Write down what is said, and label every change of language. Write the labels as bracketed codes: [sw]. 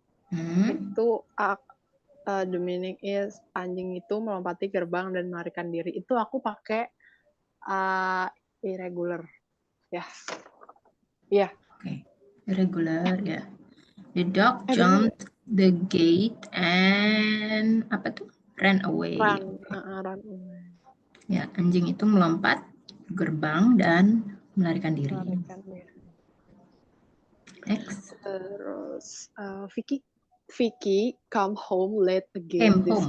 [id] Itu [en] the meaning is [id] anjing itu melompati gerbang dan melarikan diri. Itu aku pakai irregular. Ya. Yeah. [en] Okay, irregular, ya. The dog [id] Bener. [en] jumped the gate and [id] apa tuh? [en] Ran away. Run away. [id] Ya, anjing itu melompat gerbang dan melarikan diri. Melarikan diri. X. Terus [en] Vicky come home late again.